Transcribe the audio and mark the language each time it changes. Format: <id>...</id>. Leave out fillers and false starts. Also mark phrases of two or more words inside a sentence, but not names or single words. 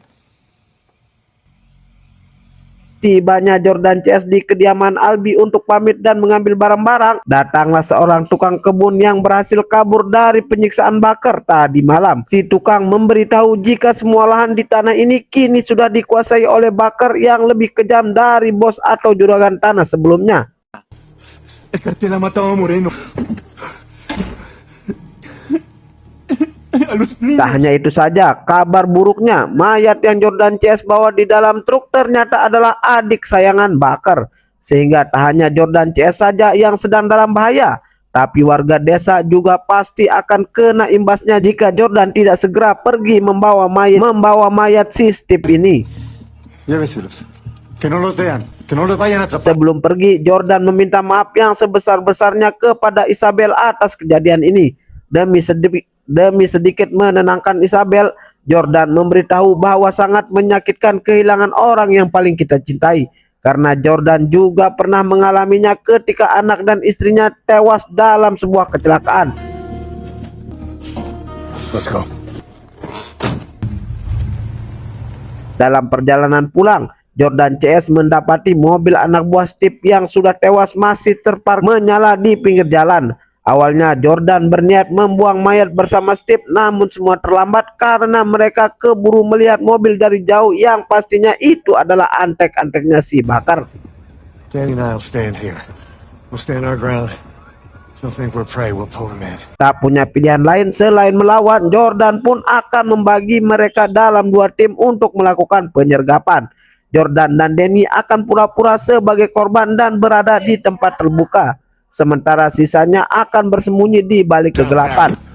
<id>Tibanya Jordan CS di kediaman Albi untuk pamit dan mengambil barang-barang, datanglah seorang tukang kebun yang berhasil kabur dari penyiksaan Bakar tadi malam. Si tukang memberitahu jika semua lahan di tanah ini kini sudah dikuasai oleh Bakar yang lebih kejam dari bos atau juragan tanah sebelumnya.</id> <es>El cartel ha matado a Moreno.</es> <id>Tak hanya itu saja, kabar buruknya, mayat yang Jordan CS bawa di dalam truk ternyata adalah adik sayangan Bakar. Sehingga tak hanya Jordan CS saja yang sedang dalam bahaya, tapi warga desa juga pasti akan kena imbasnya jika Jordan tidak segera pergi membawa mayat si Steve ini.</id> <es>Lléveselos. Que no los vean. Que no los vayan a atrapar.</es> <id>Sebelum pergi, Jordan meminta maaf yang sebesar-besarnya kepada Isabel atas kejadian ini. Demi sedikit menenangkan Isabel, Jordan memberitahu bahwa sangat menyakitkan kehilangan orang yang paling kita cintai. Karena Jordan juga pernah mengalaminya ketika anak dan istrinya tewas dalam sebuah kecelakaan.</id> <en>Let's go.</en> <id>Dalam perjalanan pulang, Jordan CS mendapati mobil anak buah Steve yang sudah tewas masih terparkir menyala di pinggir jalan. Awalnya Jordan berniat membuang mayat bersama Steve, namun semua terlambat karena mereka keburu melihat mobil dari jauh yang pastinya itu adalah antek-anteknya si Bakar.</id> <en>Danny and I'll stand here. We'll stand our ground. They'll think we're prey, we'll pull them in.</en> <id>Tak punya pilihan lain selain melawan, Jordan pun akan membagi mereka dalam 2 tim untuk melakukan penyergapan. Jordan dan Denny akan pura-pura sebagai korban dan berada di tempat terbuka, sementara sisanya akan bersembunyi di balik kegelapan.</id>